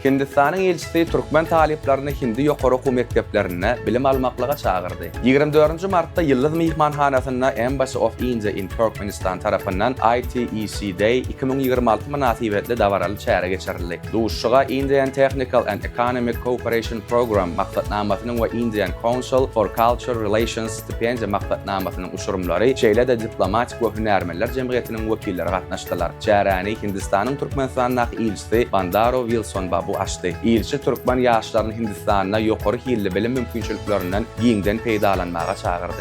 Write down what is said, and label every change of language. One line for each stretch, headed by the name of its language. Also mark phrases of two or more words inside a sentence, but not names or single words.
Turkmen: Hindistanyň ilçisi türkmen talyplaryny Hindi ýokary okuw mekdeplerine bilim almaklyga çagyrdy. 24 martda ýyldys mihmanhanasyna Embassy of India in Turkmenistan tarapyndan ITEC Day 2026 münasibetli dawaraly çäre geçirildi. Duşşuga Indian Technical and Economic Cooperation Program maksatnamasynyň we Indian Council for Cultural Relations stipendiýa maksatnamasynyň uçurumlary şeýle-de diplomatik we hünärmenler jemgyýetiniň wekilleri gatnaşdylar. Çäräni Hindistanyň Turkmenistanyň ilçisi Bandaro Wilson bu açdy. İlçi türkmen ýaşlaryny Hindistanyna ýokary hilli bilim mümkinçiliklerinden giňden peýdalanmaga çagyrdy.